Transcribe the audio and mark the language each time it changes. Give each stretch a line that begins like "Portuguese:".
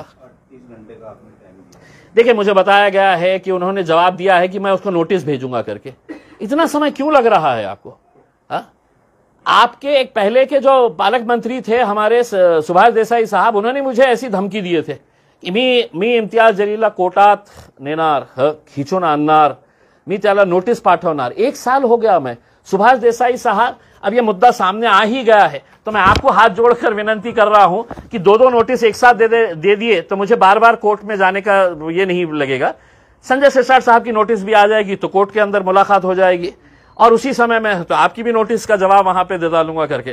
Hindi: 38 घंटे का आपने टाइम दिया। देखिए, मुझे बताया गया है कि उन्होंने जवाब दिया है कि मैं उसको नोटिस भेजूंगा करके। इतना समय क्यों लग रहा है आपको? आपके एक पहले के जो पालक मंत्री थे हमारे सुभाष देसाई साहब, उन्होंने मुझे ऐसी धमकी दिए थे
Marathi: की मी इम्तियाज जलीलला कोर्टात नेणार, खिचून आणणार, मी त्याला नोटीस पाठवणार.
Hindi: 1 साल हो गया. मैं सुभाष देसाई साहब, अब ये मुद्दा सामने आ ही गया है तो मैं आपको हाथ जोड़कर विनंती कर रहा हूं कि 2 नोटिस एक साथ दे दिए तो मुझे बार बार कोर्ट में जाने का ये नहीं लगेगा. संजय सिरसाट साहब की नोटिस भी आ जाएगी तो कोर्ट के अंदर मुलाकात हो जाएगी और उसी समय में तो आपकी भी नोटिस का जवाब वहां पे दे डालूंगा करके.